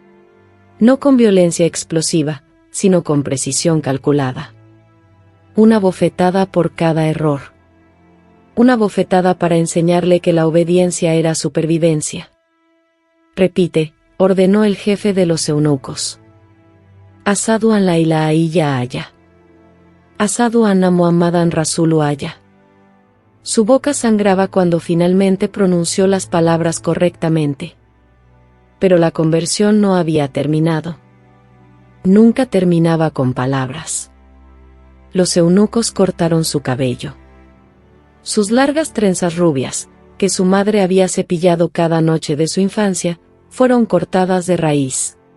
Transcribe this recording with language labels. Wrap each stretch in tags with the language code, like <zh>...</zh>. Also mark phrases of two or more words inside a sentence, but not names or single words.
<es>No con violencia explosiva, sino con precisión calculada. Una bofetada por cada error. Una bofetada para enseñarle que la obediencia era supervivencia. Repite, ordenó el jefe de los eunucos.</es> <ar>أشهد أن لا إله إلا. أشهد أن محمدا رسول الله.</ar> <es>Su boca sangraba cuando finalmente pronunció las palabras correctamente. Pero la conversión no había terminado. Nunca terminaba con palabras. Los eunucos cortaron su cabello. Sus largas trenzas rubias, que su madre había cepillado cada noche de su infancia, fueron cortadas de raíz.</es>